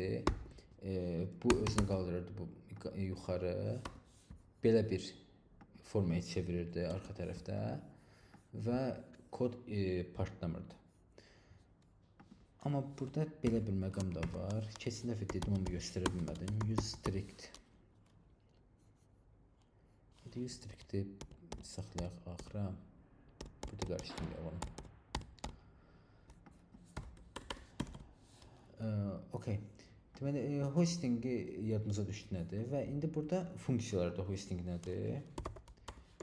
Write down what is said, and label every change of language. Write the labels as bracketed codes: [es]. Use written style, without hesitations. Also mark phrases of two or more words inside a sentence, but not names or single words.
[az] Bu özünü qaldırırdı bu yuxarı. Belə bir formaya çevirirdi arxa tərəfdə və kod partlamırdı. Amma burada belə bir məqam da var. Keçən dəfə dedim, amma göstərə bilmədim. [en] Use strict. [az] Use strict'i saxlayaq axıra. Burada qarışdırmayaq onu. Okay. Deməli, hostingi yadınıza düşdü nədir? Və indi burada funksiyalarda hosting nədir?